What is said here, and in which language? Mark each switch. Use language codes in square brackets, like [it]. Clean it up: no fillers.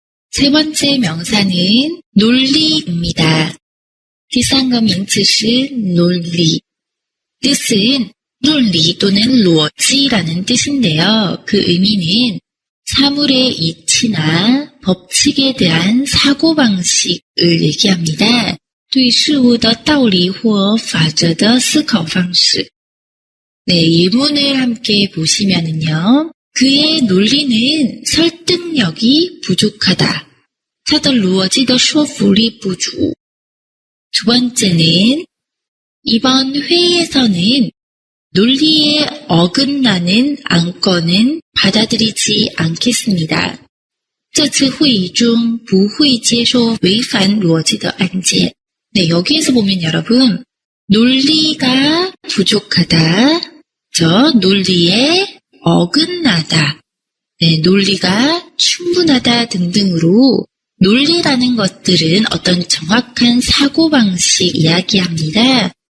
[ko] 세 번째 명사는 논리입니다. [zh] 第三个名词是 논리. [ko] 뜻은 논리 또는逻辑라는 뜻인데요. 그 의미는 사물의 이치나 법칙에 대한 사고방식을 얘기합니다. [zh] 对事物的道理或法则的思考方式. [ko] 네, 예문을 함께 보시면은요. 그의 논리는 설득력이 부족하다. [zh] 他的逻辑的说服力不足. [ko] 두 번째는 이번 회의에서는 논리에 어긋나는 안건은 받아들이지 않겠습니다. [zh] 这次会议中不会接受违反逻辑的案件. [ko] 네, 여기에서 보면 여러분, 논리가 부족하다, 저 논리에 어긋나다, 네, 논리가 충분하다 등등으로 논리라는 것들은 어떤 정확한 사고방식 이야기합니다.